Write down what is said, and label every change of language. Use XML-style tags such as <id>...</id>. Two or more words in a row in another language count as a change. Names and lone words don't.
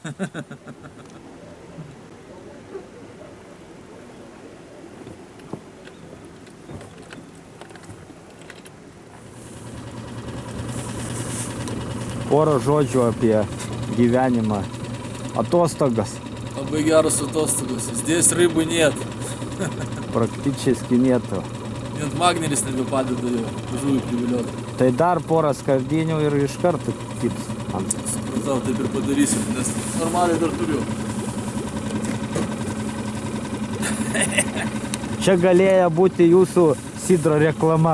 <lt>Porą žodžių apie gyvenimą. Atostogas. labai geras atostogos.</lt> <ru>Здесь рыбы нет. Практически нету.</ru> <lt>Net magneris nebepadeda jo žuvį privilioti. Tai dar porą skardinių ir iš karto kibs. Supratau, taip ir padarysim, nes normaliai dar turiu. Čia galėjo būti jūsų sidro reklama.</lt>